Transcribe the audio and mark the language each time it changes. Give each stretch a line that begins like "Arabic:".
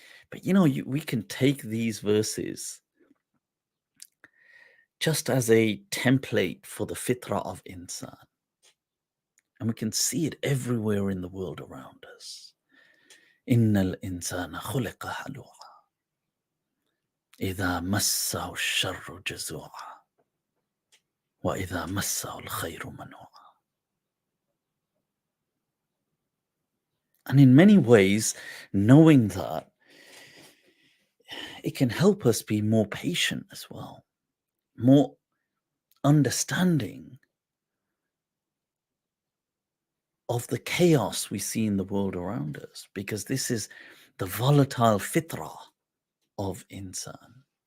English: But we can take these verses just as a template for the fitrah of insan. And we can see it everywhere in the world around us.
Arabic: Innal insana khuliqa halu'a. إذا مسه الشر جزوعا وإذا مسه الخير منوعا.
English: And in many ways, knowing that, it can help us be more patient as well, more understanding of the chaos we see in the world around us, because this is the volatile fitrah of insan.